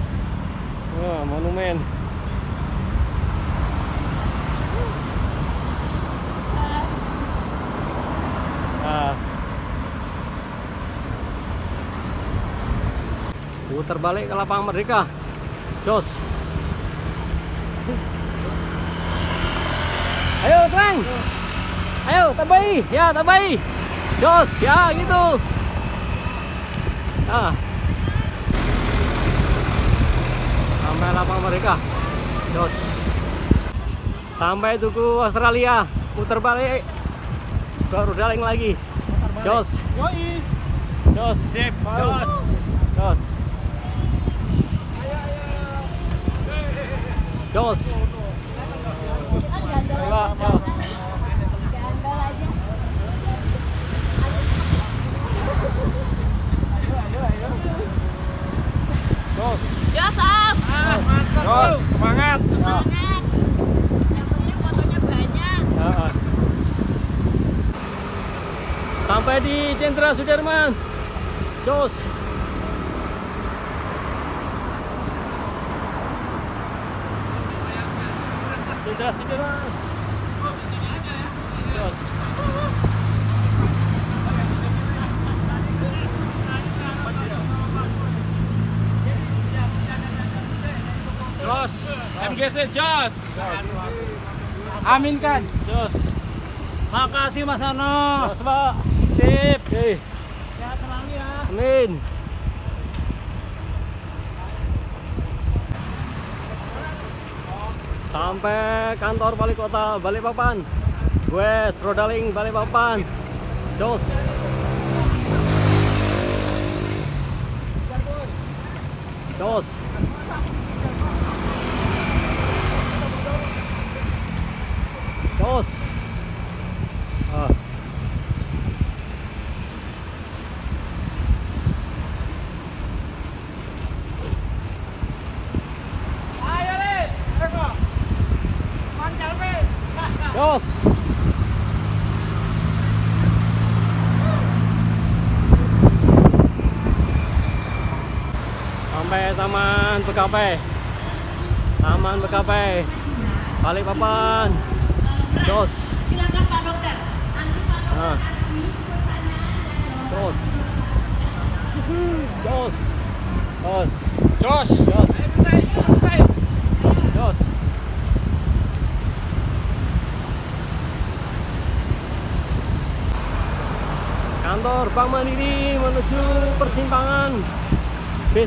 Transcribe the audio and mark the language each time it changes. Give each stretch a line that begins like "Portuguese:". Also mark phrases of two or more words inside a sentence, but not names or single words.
Indonesian: Wah, monumen. Putar balik ke lapangan Merdeka. Jos. Ayo, terang. Ayo, tambahi. Ya, tambahi. Jos, ya gitu. Nah. Sampai lapangan Merdeka. Jos. Sampai Tugu Australia. putar balik. Baru daling lagi. Jos. Yoi. Jos. Sip, Baru. jos. Jos. Jos. Ayo, ayo. Jos. Jos, Om. Jos, semangat. Semangat. Yang penting fotonya banyak. Sampai di Jenderal Sudirman. Jos. Jenderal Sudirman. Jos. Jos, MGC Jos. Aminkan. Jos. Makasih Mas Ano. Jos, Pak. Sip. Oke. Sehat selalu ya. Amin. Sampai kantor wali kota Balikpapan. Wes Rodaling Balikpapan. Jos. Jos. Jos. Ah. Ayo Le. Eko. Mancal pe. Jos. Sampai Taman Begapai. Taman Begapai. Balikpapan. Jos. Silakan Pak Dokter. Nanti Pak Dokter Ah. kasih pertanyaan. Jos. Jos. Jos. Jos. Jos. Jos. Kantor Bank Mandiri menuju persimpangan BC.